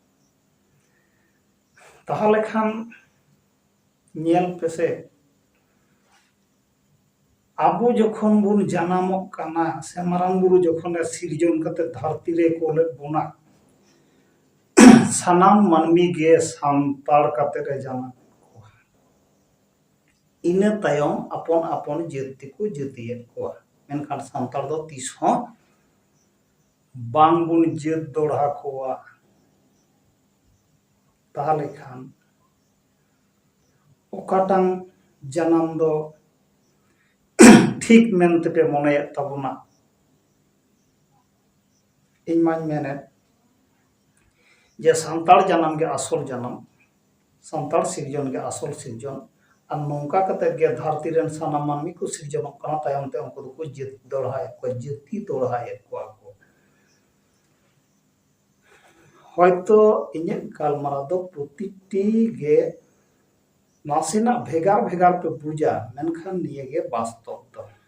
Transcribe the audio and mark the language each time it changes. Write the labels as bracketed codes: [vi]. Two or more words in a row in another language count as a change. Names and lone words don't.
[sat] ताहले खान नेल पेसे आबो जखन बुन जन्म कना से मारांग बुरु जखन सिरजन कते धरती रे कोले बोना सानाम मानमी गे सांतार कते रे जन्म को इने तायम अपन अपन जाति को जातिये को। मेनखान सांतार दो तीस हों बांग बुन जात दोड़ा कोआ। ताहले खान ओकाटांग जन्म दो ठीक मेनते पे मने तबुना इन माñ मेने जे सांतार जन्म के असल जन्म सांतार सिरजन के असल सिरजन और नौका कते गे धरती रेन सानाम मानमी को सिरजन कना तायम ते उनको को जात दोड़ाए को जाति दोड़ाए को हयतो इने गालमारा दो प्रतिटी गे नासिना भेगार भेगार पे बुझा मेनखान निये गे वास्तव दो।